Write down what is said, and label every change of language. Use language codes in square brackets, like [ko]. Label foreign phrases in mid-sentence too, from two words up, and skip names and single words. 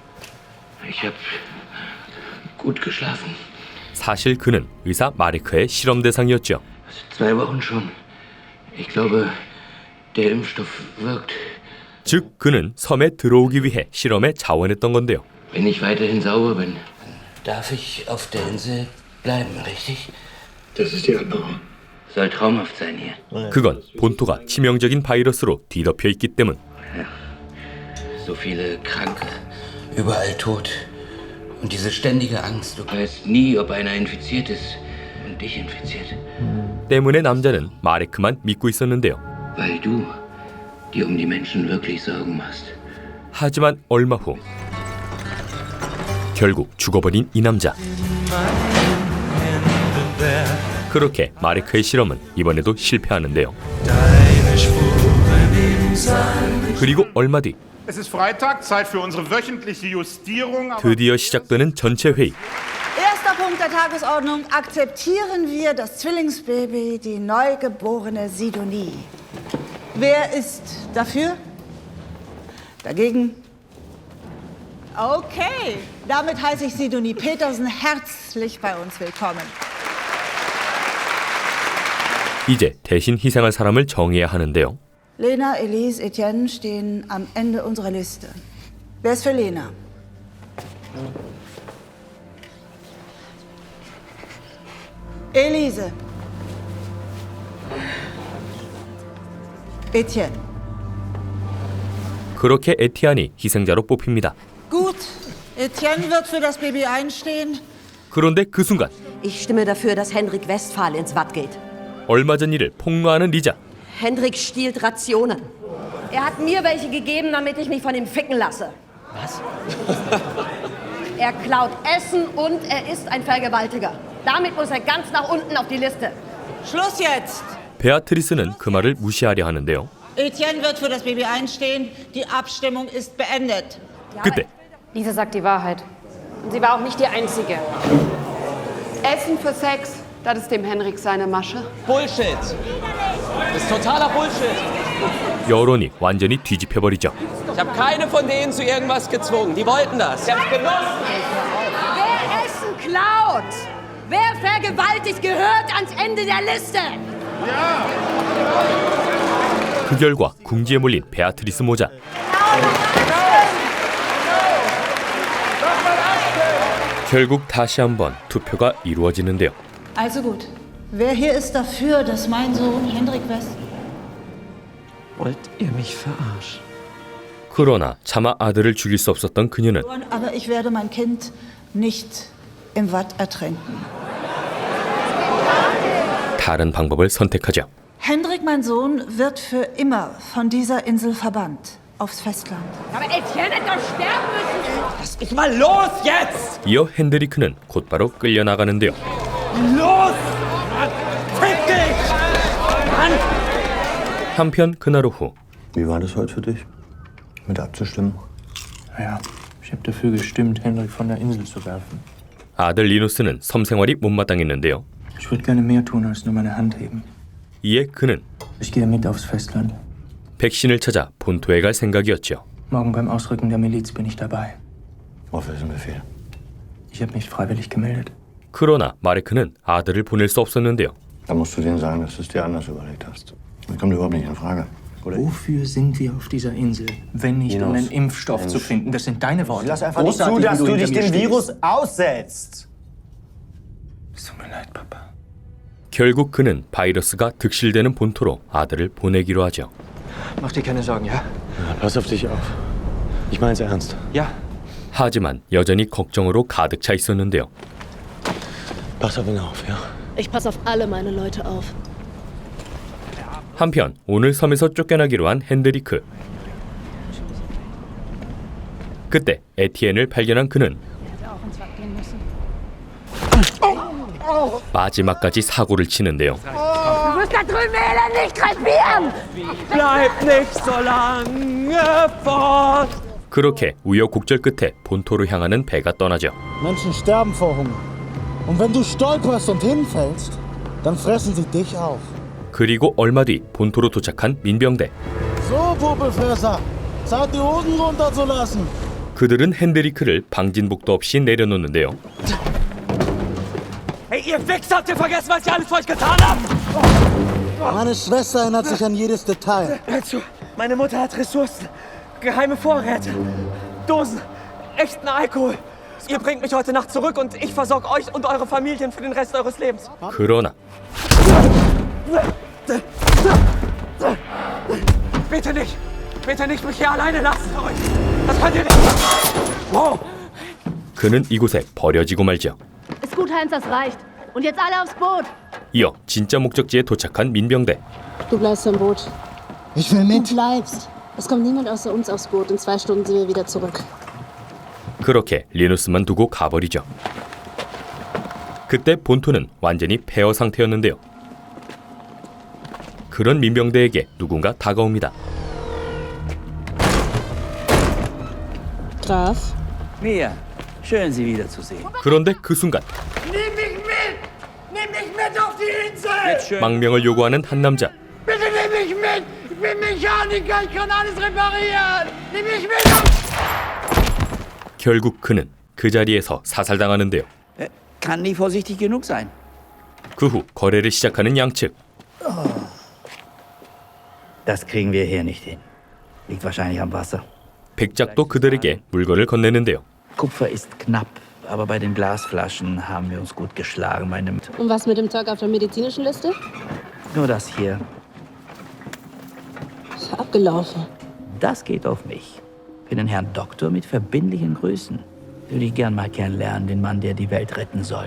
[de] Ich hab gut geschlafen. [ko] 사실 그는 의사 마리크의 실험 대상이었죠. [de] 2 Wochen schon. Ich glaube, der Impfstoff wirkt. [ko] 즉 그는 섬에 들어오기 위해 실험에 자원했던 건데요. [de] Wenn ich weiterhin sauber bin, darf ich auf der Insel bleiben, richtig? Das ist die Antwort. Soll traumhaft sein hier. [ko] 그건 본토가 치명적인 바이러스로 뒤덮여 있기 때문. [de] So viele Kranke, überall tot. Und diese ständige Angst, du weißt nie, ob einer infiziert ist und dich infiziert. [ko] 때문에 남자는 마리크만 믿고 있었는데요. [de] Weil du dir die Menschen wirklich Sorgen machst. [ko] 하지만 얼마 후 결국 죽어버린 이 남자. 그렇게 마리크의 실험은 이번에도 실패하는데요. 그리고 얼마 뒤 [de] Es ist Freitag, Zeit für unsere wöchentliche Justierung. [ko] 드디어 시작되는 전체 회의. [de] Erster Punkt der Tagesordnung. Akzeptieren wir das Zwillingsbaby, die neugeborene Sidonie. Wer ist dafür? Dagegen? Okay, damit heiße ich Sidonie Petersen herzlich bei uns willkommen. [ko] 이제 대신 희생할 사람을 정해야 하는데요. [de] Lena, Elise, Etienne stehen am Ende unserer Liste. Wer ist für Lena? Elise. Etienne. [ko] 그렇게 에티안이 희생자로 뽑힙니다. [de] Gut, Etienne wird für das Baby einstehen. [ko] 그런데 그 순간 [de] Ich stimme dafür, dass Hendrik Westphal ins Watt geht. [ko] 얼마 전 일을 폭로하는 리자. [de] Hendrik stiehlt Rationen. Er hat mir welche gegeben, damit ich mich von ihm ficken lasse. Was? Er klaut Essen und er ist ein Vergewaltiger. Damit muss er ganz nach unten auf die Liste. Schluss jetzt! [ko] 베아트리스는 그 말을 무시하려 하는데요. [de] Etienne wird für das Baby einstehen. Die Abstimmung ist beendet. [ko] 그때 [de] Lisa sagt die Wahrheit. Und sie war auch nicht die Einzige. Essen für Sex, das ist dem Henrik seine Masche. Bullshit! Das ist totaler Bullshit! [ko] 여론이 완전히 뒤집혀버리죠. [de] Ich habe keine von denen zu irgendwas gezwungen. Die wollten das. Sie haben's genossen. Wer Essen klaut, wer vergewaltigt, gehört ans Ende der Liste. [ko] 그 결과 궁지에 몰린 베아트리스 모자. 결국 다시 한번 투표가 이루어지는데요. [de] Also gut. Wer hier ist dafür, dass mein Sohn Hendrik West... Wollt ihr mich verarschen? [ko] 그러나 차마 아들을 죽일 수 없었던 그녀는 [de] Aber ich werde mein Kind nicht im Watt ertränken. [ko] 다른 방법을 선택하죠. [de] Hendrik, mein Sohn, wird für immer von dieser Insel verbannt. Aufs Festland. Aber Etienne hätte doch sterben müssen. Lass mich mal los jetzt! [ko] 이어 핸드리크는 곧바로 끌려나가는데요. [de] Los! Fick dich! Mann! [ko] 한편 그날 오후 [de] Wie war das heute für dich? Mit abzustimmen? Naja, ich habe dafür gestimmt, Hendrik von der Insel zu werfen. [ko] 아들 리누스는 섬 생활이 못마땅했는데요. [de] Ich würde gerne mehr tun, als nur meine Hand heben. [ko] 이에 그는 [de] Ich gehe mit aufs Festland. [ko] 백신을 찾아 본토에 갈 생각이었죠. [de] Morgen beim Ausrücken der Miliz bin ich dabei. Auf welchen Befehl? Ich habe mich freiwillig gemeldet. [ko] 그러나 마레크는 아들을 보낼 수 없었는데요. [de] Dann musst du denen sagen, dass du es dir anders überlegt hast. Das kommt überhaupt nicht in Frage. Oder? Wofür sind wir auf dieser Insel, wenn nicht um einen Impfstoff zu finden? Das sind deine Worte. Lass einfach nicht zu, dass du dich dem Virus aussetzt. Es tut mir leid, Papa. [ko] 결국 그는 바이러스가 득실되는 본토로 아들을 보내기로 하죠. [de] Mach dir keine Sorgen, ja? Pass auf dich auf. Ich mein's ernst. Ja. [ko] 하지만 여전히 걱정으로 가득 차 있었는데요. [de] Pass auf ihn auf, ja? Ich passe auf alle meine Leute auf. [ko] 한편 오늘 섬에서 쫓겨나기로 한 핸드리크. 그때 에티엔을 발견한 그는 마지막까지 사고를 치는데요. [de] Du musst da drüben nicht krepieren! Bleib nicht so lange fort! [ko] 그렇게 우여곡절 끝에 본토로 향하는 배가 떠나죠. [de] Menschen sterben vor Hunger. Und wenn du stolperst und hinfällst, dann fressen sie dich auf. [ko] 그리고 얼마 뒤 본토로 도착한 민병대. [de] So, Popelfresser, Zeit die Hosen runterzulassen. [ko] 그들은 핸드리크를 방진복도 없이 내려놓는데요. [de] Hey, ihr Wichser, habt ihr vergessen, was ich alles für euch getan habe? Meine Schwester erinnert sich an jedes Detail. Hör zu, meine Mutter hat Ressourcen, geheime Vorräte, Dosen, echten Alkohol. Ihr bringt mich heute Nacht zurück und ich versorge euch und eure Familien für den Rest eures Lebens. [ko] 그러나 [de] Bitte nicht mich hier alleine lassen. Das könnt ihr nicht. Wow. [ko] 그는 이곳에 버려지고 말죠. [de] Ist gut, Heinz, das reicht. Und jetzt alle aufs Boot. [ko] 이어 진짜 목적지에 도착한 민병대. [de] Du bleibst im Boot. Ich will mit. Du bleibst. Es kommt niemand außer uns aufs Boot. In 2 Stunden sind wir wieder zurück. [ko] 그렇게 리누스만 두고 가버리죠. 그때 본토는 완전히 폐허 상태였는데요. 그런 민병대에게 누군가 다가옵니다. [de] Graf? Mia, schön Sie wiederzusehen. [ko] 그런데 그 순간 [de] Nimm mich mit! Nimm mich mit auf die Insel! [ko] 망명을 요구하는 한 남자. [de] Bitte nimm mich mit! Ich bin Mechaniker, ich kann alles reparieren! Nimm mich mit! [ko] 결국 그는 그 자리에서 사살당하는데요. [de] Kann nie vorsichtig genug sein. [ko] 그 후 거래를 시작하는 양측. [de] Das kriegen wir hier nicht hin. Liegt wahrscheinlich am Wasser. [ko] 백작도 그들에게 물건을 건네는데요. [de] Kupfer ist knapp, aber bei den Glasflaschen haben wir uns gut geschlagen. Und was mit dem Tag auf der medizinischen Liste? Nur das hier. Ist abgelaufen. Das geht auf mich. Für den Herrn Doktor mit verbindlichen Grüßen. Würde ich gern mal kennenlernen, den Mann, der die Welt retten soll.